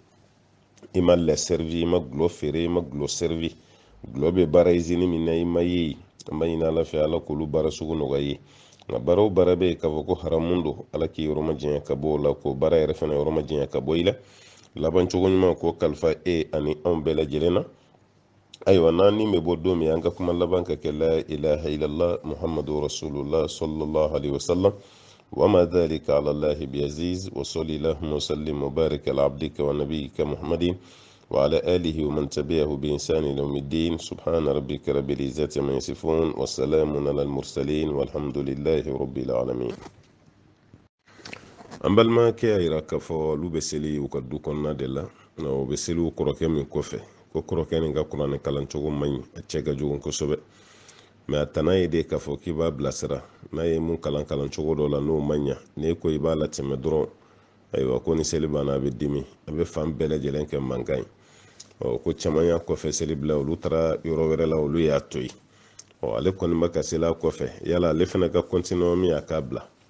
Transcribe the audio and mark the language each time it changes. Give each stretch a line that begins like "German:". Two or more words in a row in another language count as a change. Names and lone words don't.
Bambara: ma lɛ feere ima lɛ servi ima gulo feere ima gulo servi gulo be bara izini min na ima ye ama ɲini ala fɛ ala k'olu bara sugu nɔgɔya ye nka bara o bara bɛ k'a fɔ ko haramu don ala k'i yɔrɔ ma janya ka bɔ o la ko bara yɛrɛ fana yɔrɔ ma janya ka bɔ i la laban cogo ɲuman ko kalifa ani anw bɛɛ lajɛlen na ayiwa n'an ni bɛ bɔ don min an ka kuma laban ka kɛ
Arabic: لا إله إلا الله محمد رسول الله صلى الله عليه وسلم وما ذلك على الله بعزيز وصل اللهم وسلم وبارك على عبدك ونبيك محمد وعلى آله ومن تبعه بإنسان يوم الدين سبحان ربك رب العزة عما يصفون والسلام على المرسلين والحمد لله رب العالمين
Bambara: an balimakɛ y'a yira k'a fɔ olu bɛ seli u ka du kɔnɔna de la u bɛ seli u kɔrɔkɛ min kɔfɛ ko kɔrɔkɛ nin ka kuranɛ kalan cogo man ɲi a cɛ ka jugu kosɛbɛ mɛ a tana ye de k'a fɔ k'i b'a bilasira n'a ye mun kalan cogo dɔ la n'o man ɲa n'e ko i b'a latɛmɛ dɔrɔn ayiwa ko ni seli banna a bɛ dimi a bɛ fan bɛɛ lajɛlen kɛ mankan ye ko caman y'a kɔfɛ seli bila olu taara yɔrɔ wɛrɛ la olu y'a to yen ale kɔni bɛ ka seli a kɔfɛ yala ale fana ka kɔntinue min a k'a bila